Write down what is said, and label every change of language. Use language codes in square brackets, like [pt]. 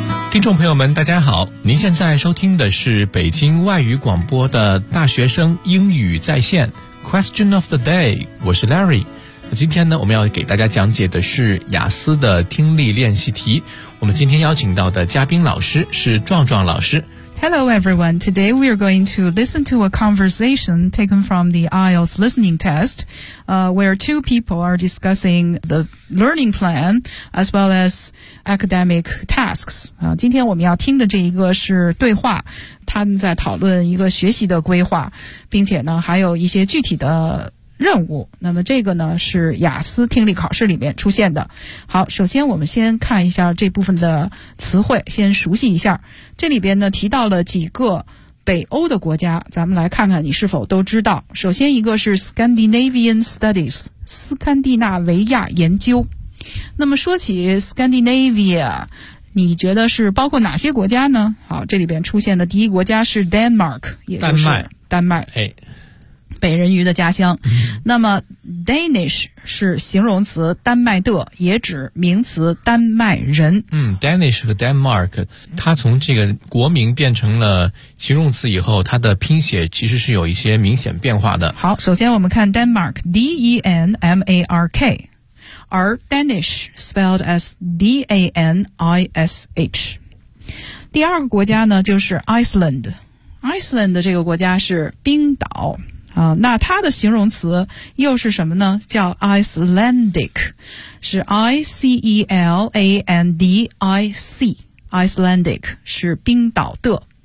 [zh] 听众朋友们大家好，您现在收听的是北京外语广播的大学生英语在线 Question of the day， 我是 Larry。今天呢，我们要给大家讲解的是雅思的听力练习题。我们今天邀请到的嘉宾老师是壮壮老师。 [en] Hello everyone, today we are going to listen to a conversation taken from the IELTS listening test, where two people are discussing the learning plan as well as academic tasks. [zh] 今天我们要听的这一个是对话，他们在讨论一个学习的规划，并且呢还有一些具体的任务。那么这个呢是雅思听力考试里面出现的。好，首先我们先看一下这部分的词汇，先熟悉一下。这里边呢提到了几个北欧的国家，咱们来看看你是否都知道。首先一个是 Scandinavian Studies， 斯堪的纳维亚研究。那么说起 Scandinavia， 你觉得是包括哪些国家呢？好，这里边出现的第一国家是 Denmark， 也就是丹麦、哎，美人鱼的家乡。那么 Danish 是形容词丹麦的，也指名词丹麦人。 Danish 和 Denmark， 它从这个国名变成了形容词以后，它的拼写其实是有一些明显变化的。好，首先我们看 Denmark， D-E-N-M-A-R-K， 而 Danish [en] spelled as [zh] D-A-N-I-S-H。第二个国家呢就是 Iceland， Iceland 的这个国家是冰岛啊，那它的形容词又是什么呢？叫 Icelandic， 是 I-C-E-L-A-N-D-I-C， Icelandic 是冰岛的。